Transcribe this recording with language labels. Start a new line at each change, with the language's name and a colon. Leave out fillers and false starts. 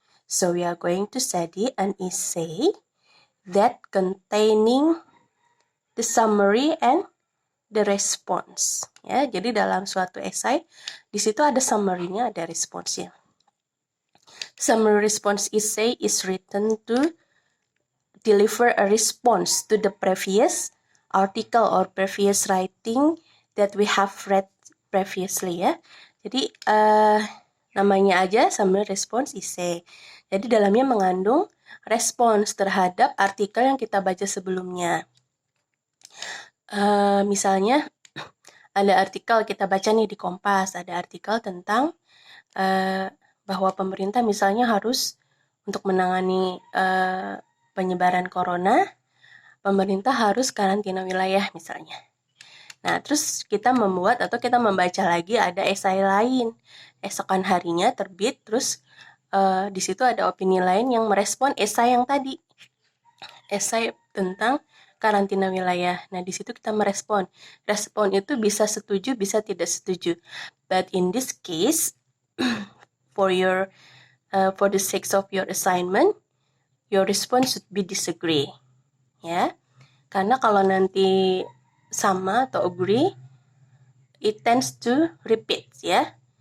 English: So, we are going to study an essay that containing the summary and the response.
Indonesian: Ya, jadi dalam suatu esai di situ ada summary-nya, ada responsnya.
English: Summary response essay is written to deliver a response to the previous article or previous writing that we have read previously ya.
Indonesian: Jadi namanya aja summary response essay. Jadi dalamnya mengandung respons terhadap artikel yang kita baca sebelumnya. Misalnya ada artikel kita baca nih di Kompas, ada artikel tentang bahwa pemerintah misalnya harus untuk menangani penyebaran corona, pemerintah harus karantina wilayah misalnya. Nah, terus kita membuat atau kita membaca lagi ada esai lain. Esokan harinya terbit, terus di situ ada opini lain yang merespon esai yang tadi. Esai tentang karantina wilayah. Nah, di situ kita merespon. Respon itu bisa setuju, bisa tidak setuju.
English: But in this case, for the sake of your assignment, your response should be disagree. Ya.
Indonesian: Karena kalau nanti sama atau agree,
English: it tends to repeat,
Indonesian: ya.